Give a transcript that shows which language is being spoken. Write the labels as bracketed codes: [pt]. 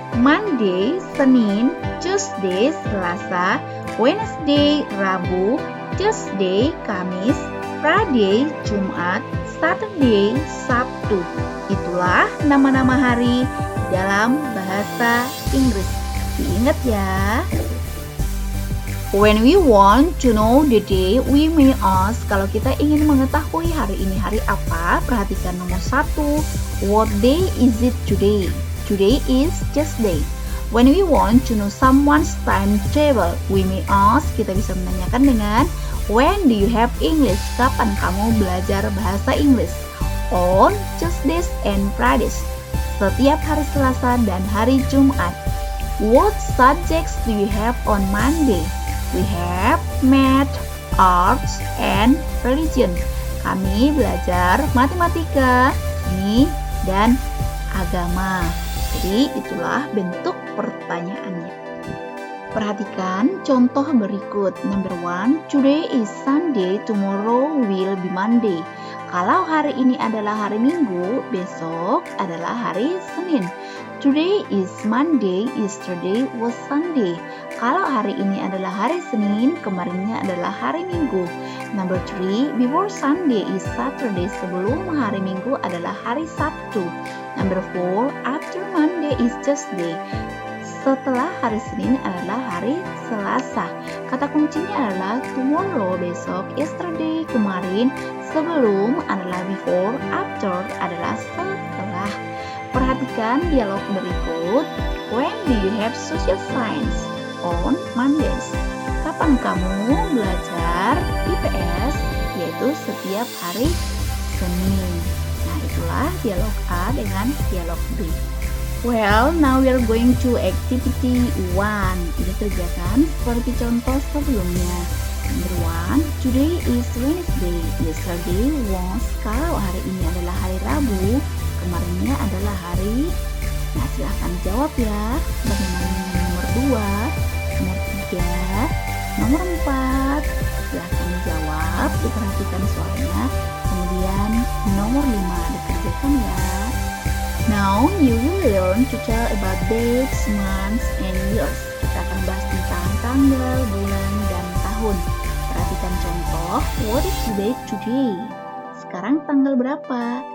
[en] Monday, Senin. Tuesday, Selasa. Wednesday, Rabu. Thursday, Kamis. Friday, Jumat. Saturday, Sabtu. [id] Itulah nama-nama hari dalam bahasa Inggris. Diingat ya. [en] When we want to know the day, we may ask. [id] Kalau kita ingin mengetahui hari ini hari apa, perhatikan nomor 1. [en] What day is it today? Today is Tuesday. When we want to know someone's timetable, we may ask. [id] Kita bisa menanyakan dengan [en] when do you have English? [id] Kapan kamu belajar bahasa Inggris? [en] On Tuesdays and Fridays. [id] Setiap hari Selasa dan hari Jumat. [en] What subjects do you have on Monday? We have math, arts, and religion. [id] Kami belajar matematika, seni, dan agama. Jadi itulah bentuk pertanyaannya. Perhatikan contoh berikut. [en] Number 1, today is Sunday, tomorrow will be Monday. [id] Kalau hari ini adalah hari Minggu, besok adalah hari Senin. [en] Today is Monday, yesterday was Sunday. [id] Kalau hari ini adalah hari Senin, kemarinnya adalah hari Minggu. [en] Number 3, before Sunday is Saturday. [id] Sebelum hari Minggu adalah hari Sabtu. [en] Number 4, after Monday is Tuesday. [id] Setelah hari Senin adalah hari Selasa. Kata kuncinya adalah tomorrow, besok, yesterday, kemarin, sebelum adalah before, after adalah setelah. Perhatikan dialog berikut. [en] When do you have social science? On Mondays. [id] Kapan kamu belajar IPS? Yaitu setiap hari Senin. Nah, itulah dialog A dengan dialog B. [en] Well, now we are going to activity 1. [id] Ini kerjakan seperti contoh sebelumnya. [en] Number 1, today is Wednesday. Yesterday was. [id] Kalau hari ini adalah hari Rabu, kemarinnya adalah hari. Nah, silahkan jawab ya. Bagaimana dengan nomor 2, nomor 3, nomor 4? Silahkan jawab, diperhatikan soalnya. Kemudian nomor 5 dikerjakan ya. [en] Now you will learn to tell about dates, months, and years. [id] Kita akan bahas tentang tanggal, bulan, dan tahun. Perhatikan contoh. [en] What is the date today? [id] Sekarang tanggal berapa?